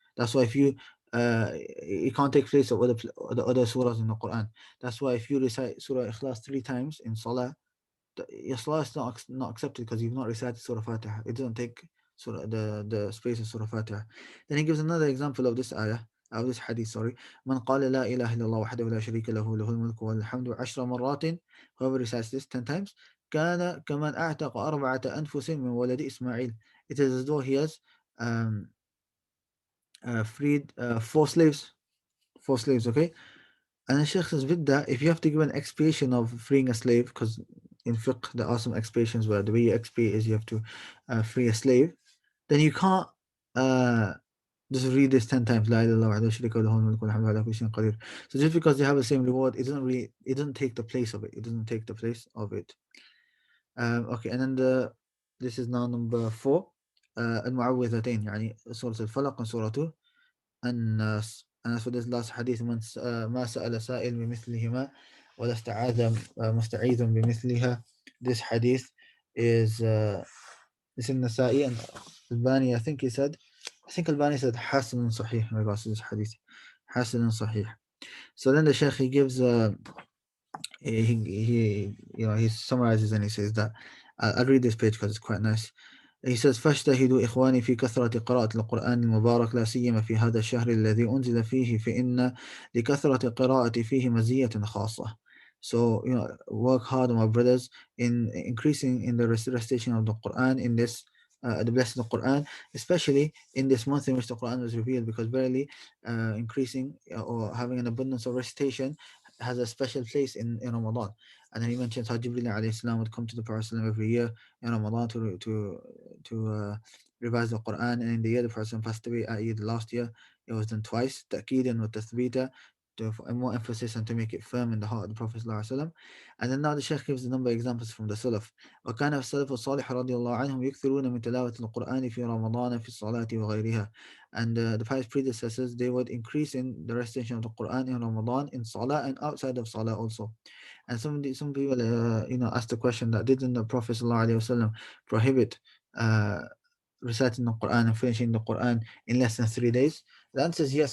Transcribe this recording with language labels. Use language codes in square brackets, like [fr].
[en] That's why if you it can't take place of the other surahs in the Quran. That's why if you recite Surah Ikhlas 3 times in Salah, your salah is not accepted because you've not recited Surah Fatiha. It doesn't take the space of Surah Fatiha. Then he gives another example of this ayah, of this hadith, sorry. [ar] من قال لا إله إلا الله وحده لا شريك له له الملك والحمد 10 مرات, [en] whoever recites this 10 times, [ar] كان كمن أعتق 4 أنفس من ولد إسماعيل. [en] It is as though he has freed 4 slaves. 4 slaves, okay? And the Shaykh says with that, if you have to give an expiation of freeing a slave, because in fiqh there are some expiations where the way you expiate is you have to free a slave, then you can't just read this 10 times, La ilaha illallah. So just because they have the same reward, it doesn't take the place of it. It doesn't take the place of it. Okay, and then this is now number 4. [ar] المعوذتين, يعني سورة الفلق and سورة الناس. [en] And as for this last hadith, [ar] ما سأل سائل بمثلهما ولا استعاذ مستعيذ بمثلها. [en] This hadith is in Nasa'i, and Albani, I think Albani said حسن صحيح in regards to this hadith. [ar] حسن صحيح. [en] So then the Shaykh, he gives he summarizes, and he says that I'll read this page because it's quite nice. He says [ar] فاجتهدوا إخواني في كثرة قراءة القرآن المبارك لا سيما في هذا الشهر الذي أنزل فيه فإن لكثرة قراءة فيه مزية خاصة. [en] So work hard, my brothers, in increasing in the recitation of the Quran in this the blessed of the Quran, especially in this month in which the Quran was revealed, because barely increasing or having an abundance of recitation has a special place in Ramadan. And then he mentions how Jibreel alayhi salam would come to the Prophet every year in Ramadan to revise the Quran. And in the year the Prophet passed away, i.e. the last year, it was done twice, ta'keedan wa tathbita, to more emphasis and to make it firm in the heart of the Prophet ﷺ. And then now the Shaykh gives a number of examples from the Salaf. [ar] وكان السلف الصالح رضي الله عنهم يكثرون من تلاوة القرآن في رمضان في الصلاة وغيرها. [en] And the pious predecessors, they would increase in the recitation of the Quran in Ramadan, in Salah, and outside of Salah also. And some people ask the question that didn't the Prophet ﷺ prohibit reciting the Quran and finishing the Quran in less than 3 days? The answer is yes.